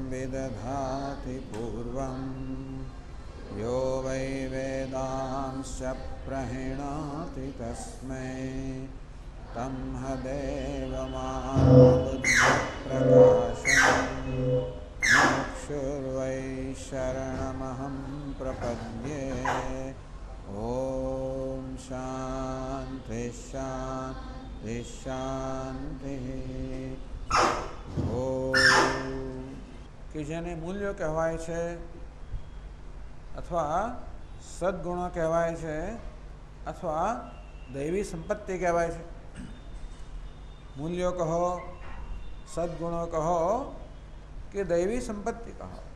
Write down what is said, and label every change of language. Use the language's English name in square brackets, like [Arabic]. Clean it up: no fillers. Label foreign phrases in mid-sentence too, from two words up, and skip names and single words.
[Sanskrit] दधाति पूर्वं यो वै वेदांश्च प्रणीणाति तस्मै तं देवमानबुद्धिप्रकाशम् मुमुक्षुर्वै शरणमहं प्रपद्ये। ओम शांति शांति शांति। [Gujarati] કે જેને મૂલ્યો કહેવાય છે અથવા સદગુણો કહેવાય છે અથવા દૈવી સંપત્તિ કહેવાય છે. મૂલ્યો કહો, સદગુણો કહો કે દૈવી સંપત્તિ કહો.